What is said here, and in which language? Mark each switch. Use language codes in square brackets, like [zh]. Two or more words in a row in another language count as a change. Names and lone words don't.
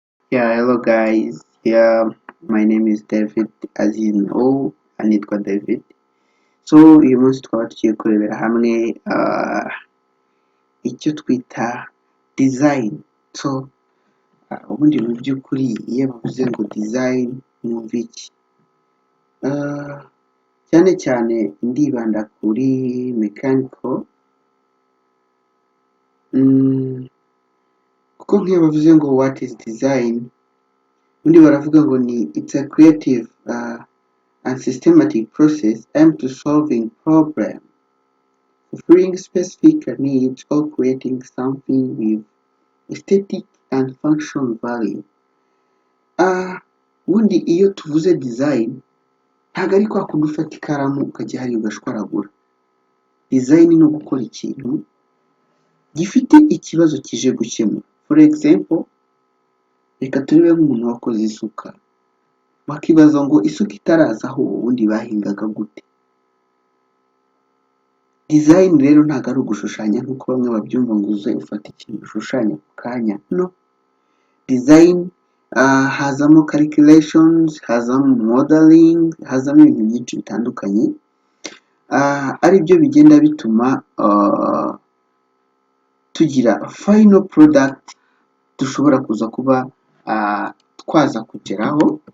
[en] Yeah, hello guys. Yeah, my name is David, as you know, anitwa David. [rw] So uyu munsi twaba tugiye kurebera hamwe icyo twita design. So ubundi mu by'ukuri iyo bavuze ngo design mwumva iki? Cyane cyane ndibanda kuri mechanical. Kuko nk'iyo bavuze ngo [en] what is design, [rw] ubundi baravuga ngo ni [en] it's a creative and systematic process aimed to solving problems, fulfilling specific needs, or creating something with aesthetic and functional value. [rw] Ubundi iyo tuvuze design ntabwo ari kwa kundi ufata ikaramu ukajya hariya ugashwaragura. Design ni ugukora ikintu gifite ikibazo kije gukemura. [en] For example, [rw] reka turebe nk'umuntu wakoze isuka, bakibaza ngo isuka itaraza aho ubundi bahingaga gute? Design rero ntabwo ari ugushushanya nk'uko bamwe babyumva ngo uze ufata ikintu ushushanya ku kanya. No. Design hazamo calculations, hazamo modeling, hazamo ibintu byinshi bitandukanye, ari byo bigenda bituma tugira [en] final product [rw] dushobora kuza kuba twaza kugeraho.